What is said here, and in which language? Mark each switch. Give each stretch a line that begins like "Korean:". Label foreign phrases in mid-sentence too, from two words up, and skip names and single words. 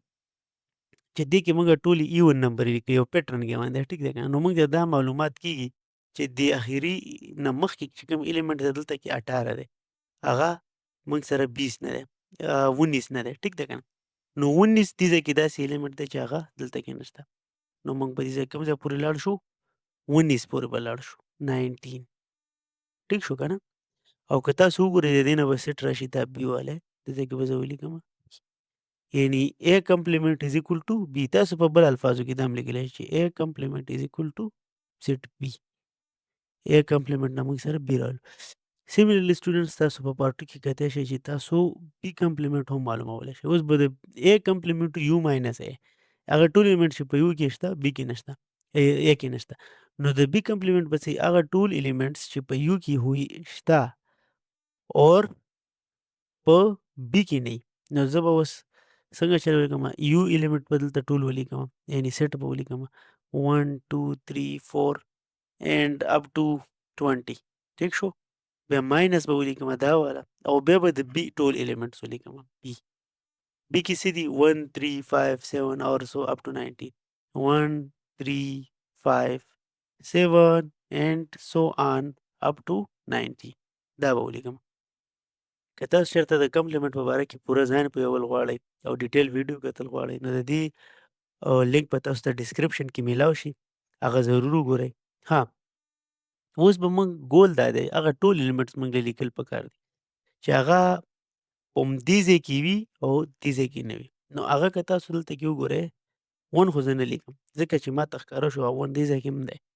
Pashto: چې دې کې موږ ټولې
English: even numbers
Pashto: لیکو یو پیټرن کې باندې ټیک دی که نه نو موږ ته دا معلومات کېږي چې د اخري نه مخکې چې کوم الیمنټ دی دلته کې 18 دی هغه موږ سره 20 نه دی 19 نه دی ټیک ده که نه نو 19 دې ځای کې داسې الیمنټ دی چې هغه دلته کې نشته نو موږ په دې ځای کوم ځای پورې لاړ شو 19 پورې به لاړ شو 19 ټیک شو که نه او که تاسو وګورئ د دې نه به سیټ راشي دا بي والی دې ځای کې به زه ولیکم یعنی
English: A complement is equal to B
Pashto: تاسو په بل الفاظو کې دا هم لیکلی شئ چې
English: A complement is equal to set B A complement
Pashto: نه موږ سره B راغلو
English: similarly students
Pashto: تاسو په پارټ کې کتلی شئ چې تاسو
English: B complement
Pashto: هم معلومولی شئ اوس به د
English: A complement U minus A
Pashto: هغه ټول الیمنټ چې په U کې شته B کې نشته A کې نشته نو د
English: B complement
Pashto: پسې هغه ټول الیمنټس چې په U کې شته اور په B کې نه نو زه به اوس څنګه چل ولیکم یو الیمنټ به دلته ټول ولیکم یعنی سیټ به ولیکم 1 2 3 4
English: and up to
Pashto: 20 ٹھیک شو بیا ماینس به ولیکم دا والا او بیا به د بی ټول الیمنټس ولیکم بی کې څه دي 1 3 5 7 اور
English: so up to
Pashto: 19 1 3 5 7
English: and so on up to
Pashto: 90 دا به ولیکم که تاسو چېرته د کمپلیمنټ په باره کې پوره ځان پوهول غواړئ او
English: detail video
Pashto: کتل غواړئ نو د دې لینک به تاسو ته ډسکرپشن کې میلاو شي هغه ضرور وګورئ ها اوس به موږ ګول دا دی هغه ټول الیمنټس موږ له لیکل پکار دي چې هغه همدې ځای کې وي او دې ځای کې نه وي نو هغه که تاسو دلته کې وګورئ 1 خو زه نه لیکم ځکه چې ما ته ښکاره شو 1 دې ځای کې هم دی